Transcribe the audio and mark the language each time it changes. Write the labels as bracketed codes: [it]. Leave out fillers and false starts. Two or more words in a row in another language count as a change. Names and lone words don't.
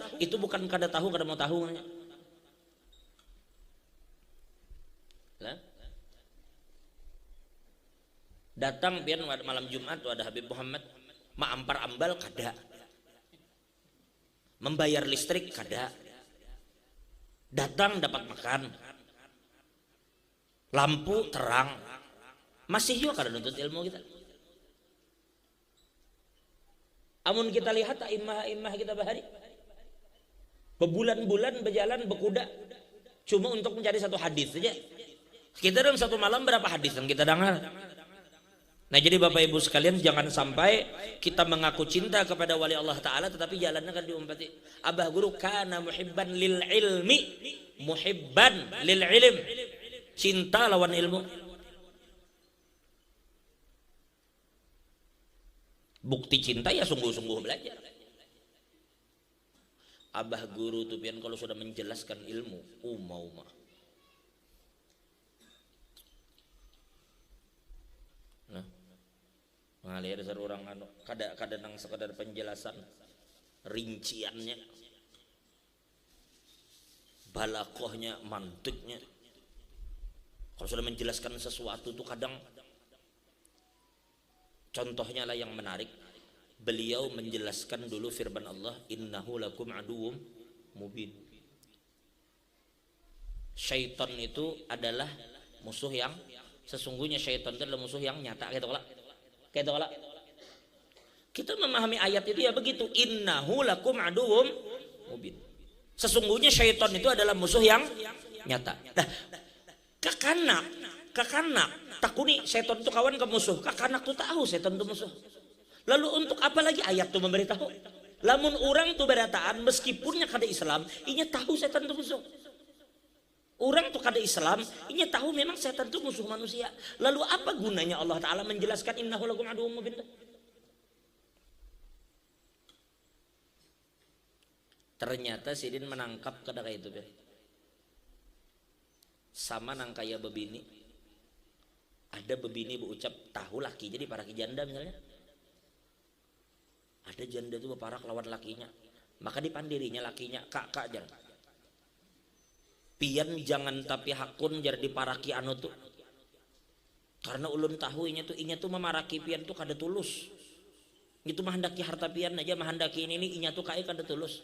[bjn] Itu bukan kada tahu, kada mau tahu. Datang pian malam Jumat tuh ada Habib Muhammad, maampar ambal kada, membayar listrik kada, datang dapat makan, lampu terang, masih juga kada nuntut ilmu kita. Amun kita lihat imah kita bahari berbulan-bulan berjalan berkuda cuma untuk mencari satu hadis saja. Kita dalam satu malam berapa hadis yang kita dengar. Nah jadi Bapak Ibu sekalian, jangan sampai kita mengaku cinta kepada wali Allah Ta'ala tetapi jalannya kan diumpati. [ar] Abah guru كان محبا للعلم محبا للعلم, [bjn] cinta lawan ilmu. Bukti cinta ya sungguh-sungguh belajar. Abah guru tuh pian kalau sudah menjelaskan ilmu mau mah. Nah, mengalir orang anu kada nang sekadar penjelasan rinciannya, balakohnya, mantiknya. Kalau sudah menjelaskan sesuatu tuh kadang contohnya lah yang menarik. Beliau menjelaskan dulu firman Allah, [ar] إنه لكم عدو مبين. [bjn] Syaitan itu adalah musuh yang sesungguhnya, syaitan itu adalah musuh yang nyata. Gitu lah. Kita memahami ayat itu ya begitu, [ar] إنه لكم عدو مبين. [bjn] Sesungguhnya syaitan itu adalah musuh yang nyata. Nah, kakanak takuni syaitan itu kawan ke musuh. Kakanak tuh tahu syaitan itu musuh. Lalu untuk apa lagi ayat itu memberitahu? Lamun orang tuh berataan meskipunnya kada Islam, inya tahu setan itu musuh. Orang tuh kada Islam, inya tahu memang setan itu musuh manusia. Lalu apa gunanya Allah Ta'ala menjelaskan [ar] إنه لكم عدو مبين? [bjn] Ternyata sidin menangkap kada kayak itu. Sama nang kaya bebini. Ada bebini berucap tahu laki jadi para janda misalnya. Ada janda itu berparak lawan lakinya, maka dipandirinya lakinya kak jangan pian jangan tapi hakun jar diparaki anu tuh, karena ulun tahu inya tuh memaraki pian tuh kada tulus, itu menghendaki harta pian aja, menghendaki ini inya tuh kaya kada tulus.